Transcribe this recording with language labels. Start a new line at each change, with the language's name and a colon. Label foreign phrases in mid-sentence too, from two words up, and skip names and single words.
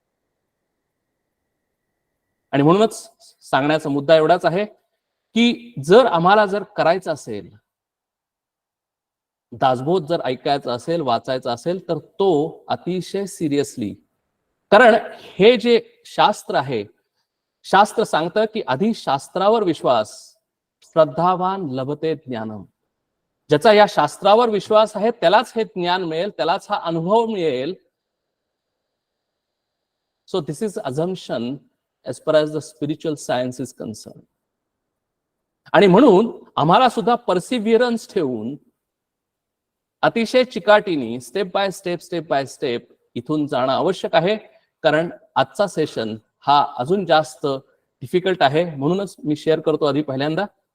Marathi: आणि म्हणूनच सांगण्याचा मुद्दा एवढाच आहे की जर आम्हाला जर करायचं असेल, दासबोध जर ऐकायचा असेल, वाचायचा असेल, तर तो अतिशय सिरियसली, कारण हे जे शास्त्र आहे, शास्त्र सांगतं की आधी शास्त्रावर विश्वास,
Sanskrit: श्रद्धावान लभते ज्ञानम.
Marathi: ज्याचा या शास्त्रावर विश्वास आहे त्यालाच हे ज्ञान मिळेल, त्यालाच हा अनुभव मिळेल.
English: so this is assumption as far as the spiritual science is concerned.
Marathi: आणि म्हणून आम्हाला सुद्धा परसिव्हिअरन्स ठेवून अतिशय चिकाटीने
English: step by step
Marathi: इथून जाणं आवश्यक आहे. कारण आजचा सेशन हा अजून जास्त डिफिकल्ट आहे, म्हणूनच मी शेअर करतो आधी पहिल्यांदा.